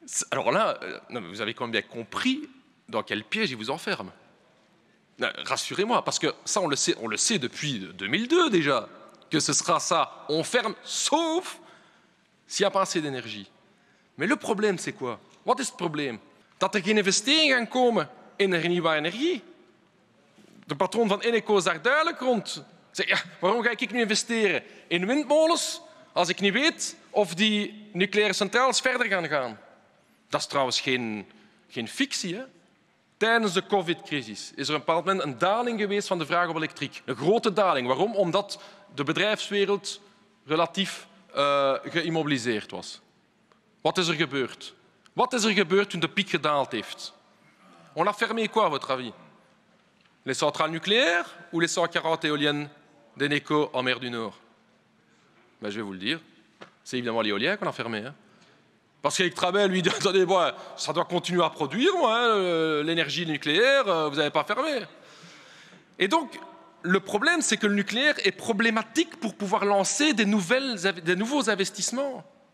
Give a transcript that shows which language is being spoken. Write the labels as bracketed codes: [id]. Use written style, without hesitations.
[fr] Alors là, vous avez quand même bien compris dans quel piège il vous enferme. Rassurez-moi, parce que ça on le sait depuis 2002 déjà, que ce sera ça, on ferme, sauf s'il n'y a pas assez d'énergie. Mais le problème c'est quoi? [nl] Wat is het probleem? Dat geen investeringen gaan komen in hernieuwbare energie. De patroon van Eneco is daar duidelijk rond. Zeg, ja, waarom ga ik nu investeren in windmolens als ik niet weet of die nucleaire centrales verder gaan? Dat is trouwens geen fictie. Hè? Tijdens de COVID-crisis is er op een bepaald moment een daling geweest van de vraag op elektriek. Een grote daling. Waarom? Omdat de bedrijfswereld relatief geïmmobiliseerd was. Wat is er gebeurd? Wat is er gebeurd toen de piek gedaald heeft? [fr] On a fermé quoi, à votre avis? Les centrales nucléaires ou les 140 éoliennes d'Eneco en mer du Nord? Ben, je vais vous le dire. C'est évidemment l'éolien qu'on a fermé. Hein. Parce qu'Electrabel lui dit « Attendez, bon, ça doit continuer à produire, l'énergie nucléaire, vous n'avez pas fermé. » Et donc, le problème, c'est que le nucléaire est problématique pour pouvoir lancer des nouveaux investissements.